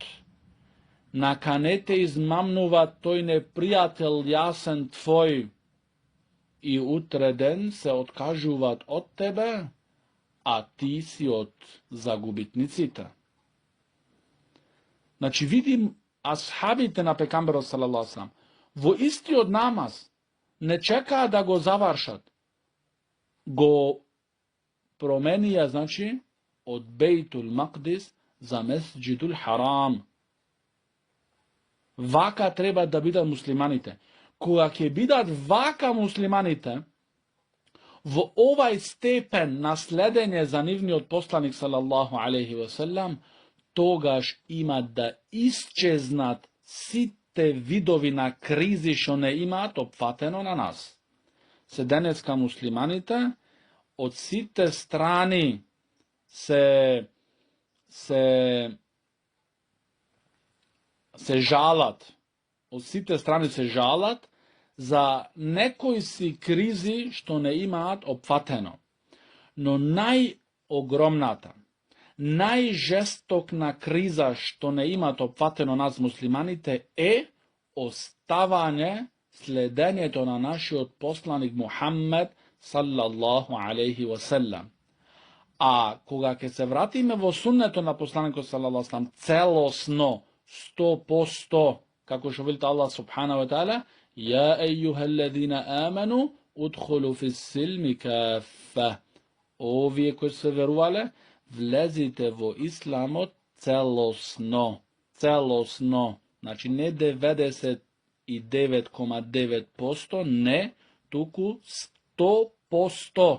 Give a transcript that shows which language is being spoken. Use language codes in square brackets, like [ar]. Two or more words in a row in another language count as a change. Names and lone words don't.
[mk] Наканете измамнува тој непријател јасен твој и утре ден се откажуваат од тебе, а ти си од загубитниците. Значи, видим асхабите на пекамберот [ar] صلى الله عليه وسلم [mk] во истиот намаз не чекаа да го завршат. Го променија, значи, од Бейтул Макдис за Месџидул Харам. Вака треба да бидат муслиманите. Кога ќе бидат вака муслиманите, во овај степен на следење за нивниот посланик [ar] صلى الله عليه وسلم, [mk] тогаш има да исчезнат сите видови на кризи што не имаат опфатено на нас. Се денеска муслиманите од сите страни се жалат, од сите страни се жалат за некои си кризи што не имаат опфатено. Но најогромната, најжестокна криза што не имаат опфатено нас муслиманите е оставање следењето на нашиот посланик Мухаммед [ar] صلى الله عليه وسلم. [mk] А кога ќе се вратиме во суннето на посланикот [ar] صلى الله عليه وسلم [mk] целосно, 100%, како што велите Аллах [ar] سبحانه وتعالى, يا أيها الذين آمنوا ادخلوا في السلم كافة. [mk] Овие кои се верувале, влезите во исламот целосно. Целосно. Значи не 99,9%, не, туку 100%.